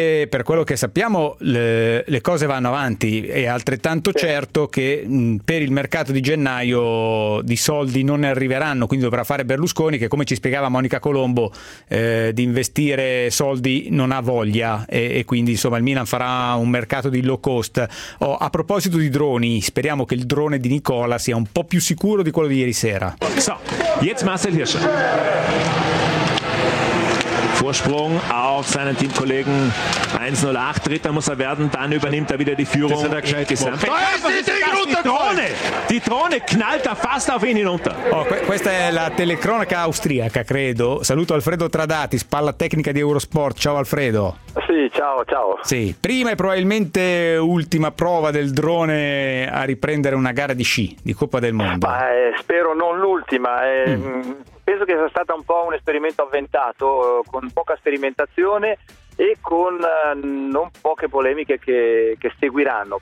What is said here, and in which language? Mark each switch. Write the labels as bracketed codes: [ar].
[it] Per quello che sappiamo le cose vanno avanti, è altrettanto certo che per il mercato di gennaio di soldi non ne arriveranno, quindi dovrà fare Berlusconi, che come ci spiegava Monica Colombo, di investire soldi non ha voglia, e quindi insomma il Milan farà un mercato di low cost. A proposito di droni, speriamo che il drone di Nicola sia un po' più sicuro di quello di ieri sera. [de] So, jetzt Marcel Hirscher. Vorsprung auf seinen Teamkollegen 1-0-8, dritter muss er werden, dann übernimmt er wieder die Führung. Das hat er gesagt. Da ist die Ding runter, Drohne! Die Drohne knallt da fast auf ihn hinunter. [it] Questa è la telecronaca austriaca, credo. Saluto Alfredo Tradati, spalla tecnica di Eurosport. Ciao Alfredo. Sì, ciao, ciao. Sì, prima e probabilmente ultima prova del drone a riprendere una gara di sci, di Coppa del Mondo. Spero non l'ultima, Penso che sia stato un po' un esperimento avventato, con poca sperimentazione e con non poche polemiche che seguiranno.